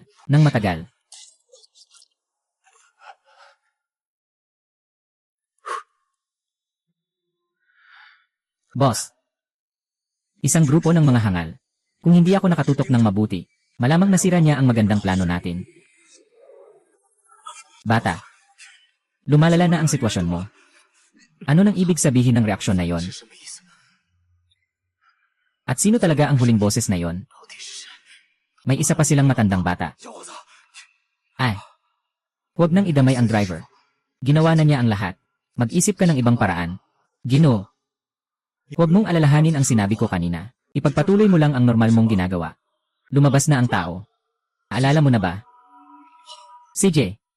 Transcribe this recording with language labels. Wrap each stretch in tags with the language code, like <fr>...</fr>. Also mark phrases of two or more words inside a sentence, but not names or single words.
<tl>Nang matagal. Boss. Isang grupo ng mga hangal. Kung hindi ako nakatutok ng mabuti, malamang nasira niya ang magandang plano natin. Bata. Lumalala na ang sitwasyon mo. Ano nang ibig sabihin ng reaksyon na yon?</tl> <zh>是什么意思？</zh> <tl>At sino talaga ang huling boses na yon?</tl> <zh>到底是谁？</zh> <tl>May isa pa silang matandang bata.</tl> <zh>小伙子，</zh> <tl>Ay. Huwag nang idamay ang driver. Ginawa na niya ang lahat. Mag-isip ka ng ibang paraan. Ginoo. Huwag mong alalahanin ang sinabi ko kanina. Ipagpatuloy mo lang ang normal mong ginagawa. Lumabas na ang tao. Aalala mo na ba? CJ.</tl>